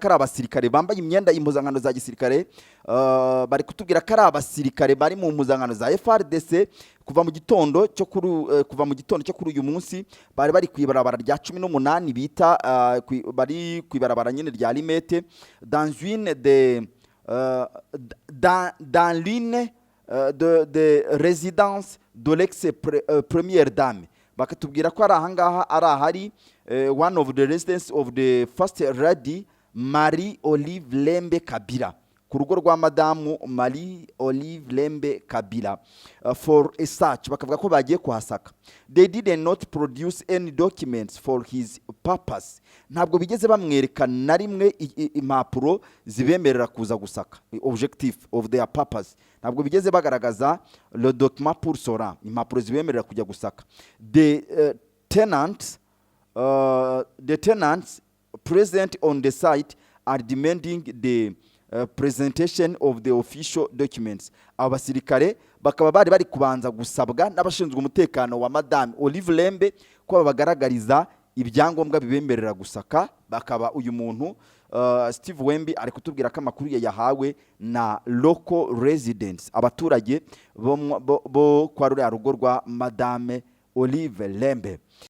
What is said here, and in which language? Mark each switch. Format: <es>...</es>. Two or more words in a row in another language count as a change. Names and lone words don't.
<rw>ari abasirikare bambaye imyenda impuzankano za gisirikare, bari kutubwira ko ari abasirikare bari mu mpuzankano za FRDC kuva mu gitondo cyo kuri uyu munsi bari kwibarabara rya 18 bita bari kwibarabara nyine rya Limete</rw> <fr>dans l'une de résidence de l'ex-première dame.</fr> <rw>Bakatubwira ko ari ahangaha ari ahari</rw> <en>one of the residence of the first lady</en> <rw>Marie Olive Lembe Kabila, ku rugo rwa madamu Marie Olive Lembe Kabila,</rw> <en>for a search.</en> <rw>Bakavuga ko bagiye kuhasaka.</rw> <en>They did not produce any documents for his purpose.</en> <rw>Ntabwo bigeze bamwereka na rimwe impapuro zibemerera kuza gusaka,</rw> <en>objective of their purpose.</en> <rw>Ntabwo bigeze bagaragaza</rw> <fr>le document pour cela,</fr> <rw>impapuro zibemerera kujya gusaka.</rw> <en>The tenants present on the site are demanding the presentation of the official documents.</en> <rw>Abasirikare bakaba bari kubanza gusabwa n'abashinzwe umutekano wa Madame Olive Lembe ko bagaragariza ibyangombwa bibemerera gusaka. Bakaba uyu muntu Steve Wembi ari kutubwira ko amakuru yahawe na</rw> <en>local residents,</en> <rw>abaturage bo kwa ruriya rugo rwa Madame Olive Lembe.</rw>